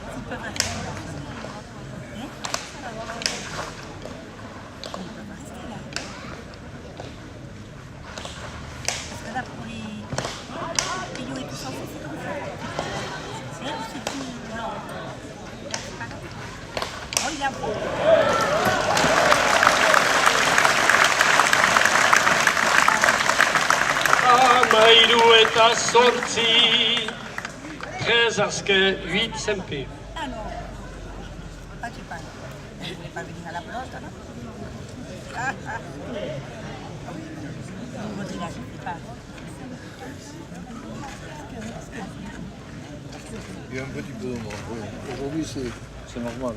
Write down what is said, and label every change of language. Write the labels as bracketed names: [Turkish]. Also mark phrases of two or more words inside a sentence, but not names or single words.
[French] peuvent rester là. Hein? Ils peuvent rester là. Parce que là, pour les payaux et tout ça, c'est comme ça. C'est elle qui dit non. C'est pas grave. Oh, il a beau. [Basque] Amairu eta sortzi, 13 aske 8 sempi. [French] Ah non, pas tu parles. Vous voulez pas venir à la pelote, non? Ah, ah. Vous dites là, je ne sais pas. Il y a un petit peu de monde, oui. Aujourd'hui, c'est normal.